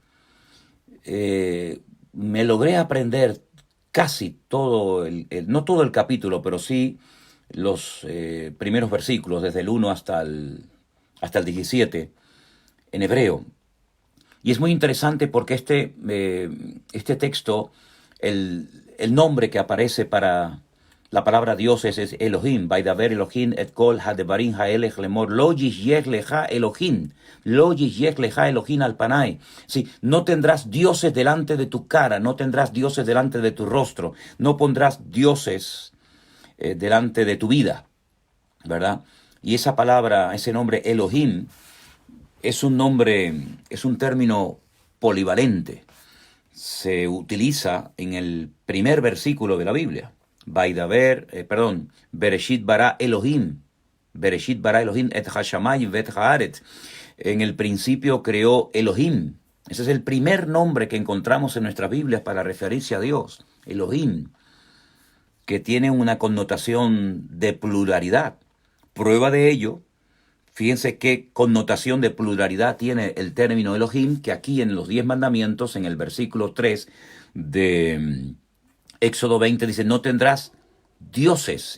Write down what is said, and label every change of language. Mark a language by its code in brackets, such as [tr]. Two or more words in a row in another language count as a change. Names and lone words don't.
[es] Me logré aprender casi todo, no todo el capítulo, pero sí los primeros versículos, desde el 1 hasta el 17, en hebreo. Y es muy interesante porque este texto, el nombre que aparece para la palabra Dios es Elohim. [he] וידבר אלוהים את כל הדברים האלה לאמר לא יהיה לך אלוהים. לא יהיה לך אלוהים על פני. [es] Sí, no tendrás dioses delante de tu cara, no tendrás dioses delante de tu rostro, no pondrás dioses delante de tu vida, ¿verdad? Y esa palabra, ese nombre Elohim, es un nombre, es un término polivalente. Se utiliza en el primer versículo de la Biblia. [he] בראשית ברא אלוהים את השמים ואת הארץ. [es] En el principio creó Elohim. Ese es el primer nombre que encontramos en nuestras Biblias para referirse a Dios, Elohim, que tiene una connotación de pluralidad. Prueba de ello, fíjense qué connotación de pluralidad tiene el término Elohim, que aquí en los 10 mandamientos, en el versículo 3 de Éxodo 20, dice: no tendrás dioses.